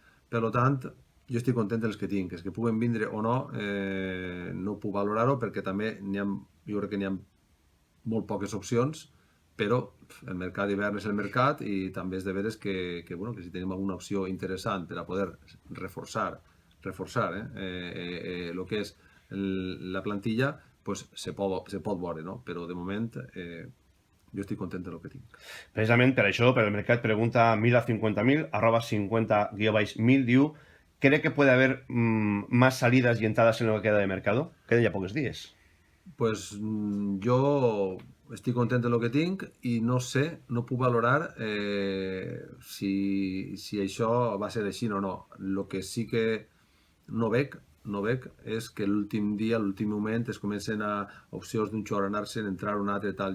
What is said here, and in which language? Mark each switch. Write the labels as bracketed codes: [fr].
[ca] Per tant, jo estic content dels que tinc. Els que puguen vindre o no, no puc valorar-ho perquè també jo crec que n'hi ha molt poques opcions, però el mercat d'hivern és el mercat i també és de veres que si tenim alguna opció interessant per a poder reforçar el que és la plantilla, pues se pot veure, no? Però de moment jo estic content del que tinc. Precisament per això, per el mercat, pregunta Mila50.000, @50-1000, diu: [es] ¿cree que puede haber más salidas y entradas en lo que queda de mercado? Quedan ya pocos días. [ca] Pues jo estic content del que tinc i no sé, no puc valorar si això va ser així o no. El que sí que no veig és que l'últim dia, l'últim moment, es comencen a opcions d'un jugador anar-se'n, entrar un altre, tal.